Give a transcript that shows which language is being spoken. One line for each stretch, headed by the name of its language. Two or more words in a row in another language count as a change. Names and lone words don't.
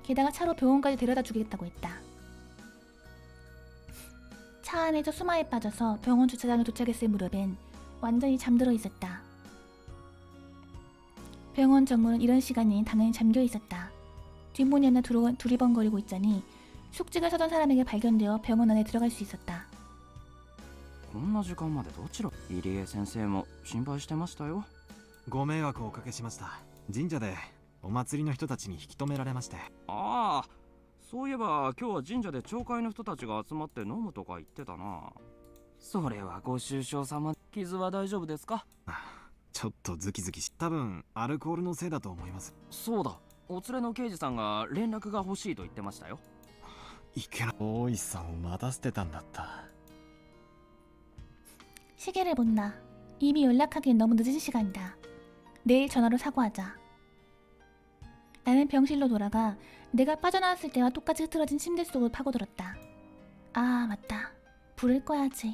Korean: 게다가 차로 병원까지 데려다 주겠다고 했다. 차 안에서 수마에 빠져서 병원 주차장에 도착했을 무렵엔 완전히 잠들어 있었다. 병원 정문은 이런 시간이 당연히 잠겨 있었다. 뒷문이 하나 두리번거리고 있자니 숙직을 서던 사람에게 발견되어 병원 안에 들어갈 수 있었다.
Japanese: こんな時間までどちら入江先生も心配してましたよ。ご迷惑をおかけしました。神社でお祭りの人たちに引き止められまして。ああ、そういえば今日は神社で町会の人たちが集まって飲むとか言ってたな。それはご愁傷様。傷は大丈夫ですか？ちょっとズキズキし、多分アルコールのせいだと思います。そうだ、お連れの刑事さんが連絡が欲しいと言ってましたよ。いけな、大石さんを待たせてたんだった。
Korean: 시계를 본다. 이미 연락하기엔 너무 늦은 시간이다. 내일 전화로 사과하자. 나는 병실로 돌아가 내가 빠져나왔을 때와 똑같이 흐트러진 침대 속으로 파고들었다. 아 맞다. 불을 꺼야지.